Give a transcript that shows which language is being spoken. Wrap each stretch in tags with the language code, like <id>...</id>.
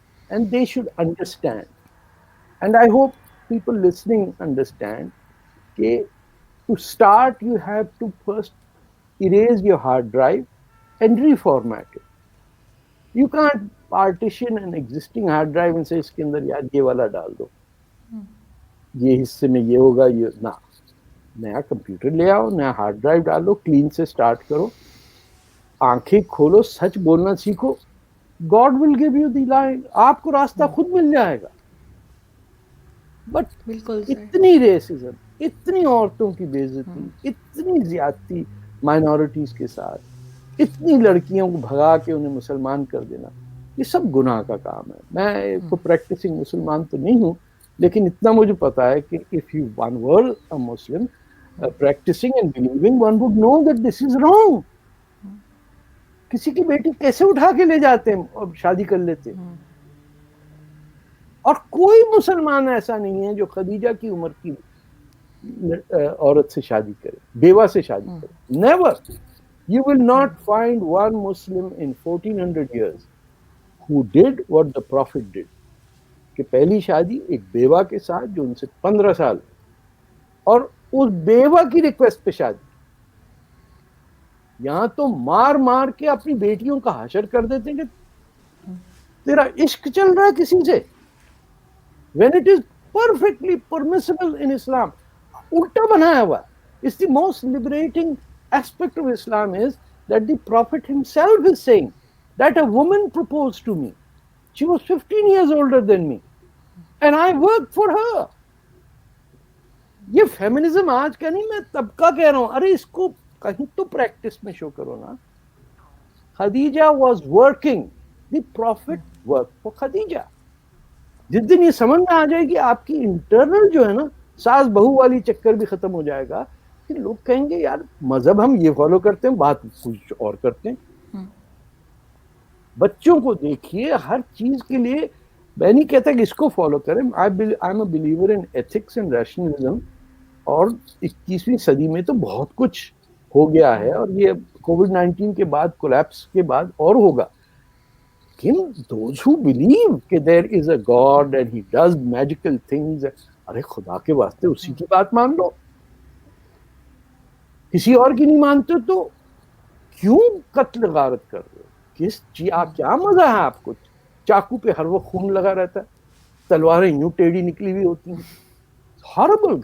<en>And they should understand. And I hope people listening understand that to start you have to first erase your hard drive and reformat it. You can't partition an existing hard drive and say</en> <ur>اس کے اندر یار یہ والا ڈال دو, یہ حصے میں یہ ہوگا, یہ نہ. نیا کمپیوٹر لے آؤ, نیا ہارڈ ڈرائیو ڈالو, کلین سے سٹارٹ کرو, آنکھیں کھولو, سچ بولنا سیکھو.</ur> <en>God will give you the line.</en> <ur>آپ کو راستہ خود مل جائے گا. بٹ اتنی ریسزم, اتنی عورتوں کی بے عزتی, اتنی زیادتی مائنورٹیز کے ساتھ, اتنی لڑکیوں کو بھگا کے انہیں مسلمان کر دینا, یہ سب گناہ کا کام ہے. میں کو پریکٹسنگ مسلمان تو نہیں ہوں, لیکن اتنا مجھے پتا ہے کہ</ur> <en>if you one were a Muslim practicing and believing, one would know that this is wrong.</en> <ur>کسی کی بیٹی کیسے اٹھا کے لے جاتے ہیں اور شادی کر لیتے ہیں. اور کوئی مسلمان ایسا نہیں ہے جو خدیجہ کی عمر کی عورت سے شادی کرے, بیوہ سے شادی کرے.</ur> <en>Never. You will not find one Muslim in 1400 years who did what the Prophet did.</en> <ur>کہ پہلی شادی ایک بیوہ کے ساتھ جو ان سے 15 سال, اور اس بیوہ کی ریکویسٹ پہ شادی. یہاں تو مار مار کے اپنی بیٹیوں کا حشر کر دیتے ہیں کہ تیرا عشق چل رہا ہے کسی سے,</ur> <en>when it is perfectly permissible in Islam.</en> <ur>الٹا بنایا ہوا.</ur> <en>It's the most liberating aspect of Islam is that the Prophet himself is saying that a woman proposed to me. She was 15 years older than me and I worked for her.</en> <ur>یہ feminism آج کا نہیں, میں تب کا کہہ رہا ہوں. ارے اس کو کہیں تو پریکٹس میں شو کرو نا.</ur> <en>Khadija was working, the Prophet work for Khadija.</en> <ur>جس دن یہ سمجھ میں آ جائے گی آپ کی انٹرنل جو ہے نا ساس بہو والی چکر بھی ختم ہو جائے گا, کہ لوگ کہیں گے یار مذہب ہم یہ فالو کرتے ہیں, بات کچھ اور کرتے ہیں. بچوں کو دیکھیے ہر چیز کے لیے. میں نہیں کہتا کہ اس کو فالو کریں.</ur> <en>I am a believer in ethics and rationalism.</en> <ur>اور 21ویں صدی میں تو بہت کچھ ہو گیا ہے, اور یہ کووڈ-19 کے بعد, کولیپس کے بعد اور ہوگا.</ur> <en>لیکن those who believe کہ there is a God and he does magical things,</en> <ur>ارے خدا کے واسطے اسی کی بات مان لو. کسی اور کی نہیں مانتے تو کیوں قتل غارت کر رہے ہو؟ کیا مزہ ہے آپ کو؟ چاقو پہ ہر وقت خون لگا رہتا ہے, تلواریں یوں ٹیڑھی نکلی ہوئی ہوتی ہیں. ہاربل.</ur>